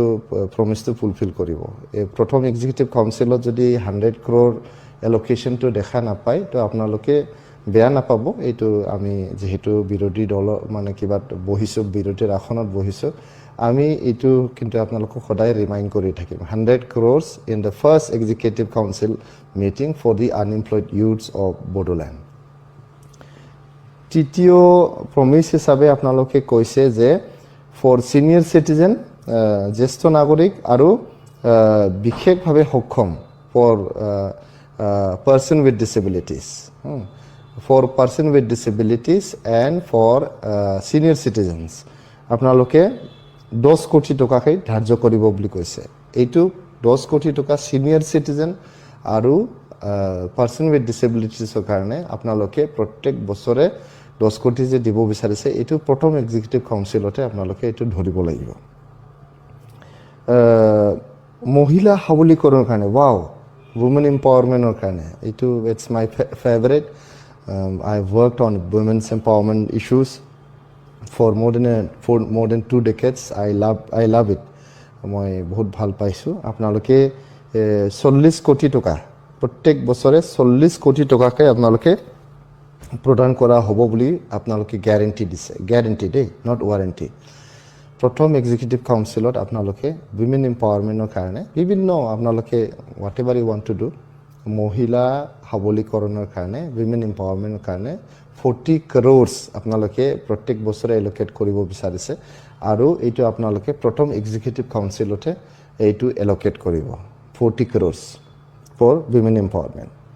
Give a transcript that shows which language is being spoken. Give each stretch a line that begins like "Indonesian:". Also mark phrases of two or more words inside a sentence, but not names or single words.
Assamese: প্ৰমিছটো ফুলফিল কৰিব এই প্ৰথম
English: executive councilত
Assamese: যদি 100 crore এলোকেশনটো দেখা নাপায় তো আপোনালোকে বেয়া নাপাব এইটো আমি যেহেতু বিৰোধী দল মানে কিবা বহিছো বিৰোধীৰ আসনত বহিছো আমি এইটো কিন্তু আপোনালোকক সদায় ৰিমাইণ্ড কৰি থাকিম
English: 100 crores in the first executive council meeting for the unemployed youths of Bodoland
Assamese: তৃতীয় প্ৰমিছ হিচাপে আপোনালোকে কৈছে যে
English: for senior citizen
Assamese: জ্যেষ্ঠ নাগৰিক আৰু বিশেষভাৱে সক্ষম ফৰ
English: person with disabilities for person with disabilities and for senior citizens
Assamese: আপোনালোকে 10 কোটি টকাকৈ ধাৰ্য কৰিব বুলি কৈছে এইটো 10 কোটি টকা
English: senior citizen
Assamese: আৰু
English: person with disabilities
Assamese: কাৰণে আপোনালোকে প্ৰত্যেক বছৰে 10 কোটি যে দিব বিচাৰিছে এইটো প্ৰথম
English: executive councilতে
Assamese: আপোনালোকে এইটো ধৰিব লাগিব মহিলা সবলীকৰণৰ কাৰণে ওয়াও
English: women empowerment it's my favorite I've worked on women's empowerment issues for more than 2 decades I love it
Assamese: মই বহুত ভাল পাইছো আপোনালোকে 40 কোটি টকা প্ৰত্যেক বছৰে 40 কোটি টকাকৈ আপোনালোকে প্ৰদান কৰা হ'ব বুলি আপোনালোকে গ্যাৰান্টি দিছে গ্যাৰান্টি দেই
English: not warranty
Assamese: প্ৰথম
English: executive councilত
Assamese: আপোনালোকে
English: women empowermentৰ
Assamese: কাৰণে বিভিন্ন আপোনালোকে
English: what ever you want to do
Assamese: মহিলা সবলীকৰণৰ কাৰণে
English: women empowermentৰ
Assamese: কাৰণে 40 crores আপোনালোকে প্ৰত্যেক বছৰে এলোকেট কৰিব বিচাৰিছে আৰু এইটো আপোনালোকে প্ৰথম
English: executive councilতে
Assamese: এইটো এলোকেট কৰিব 40 crores
English: for women empowerment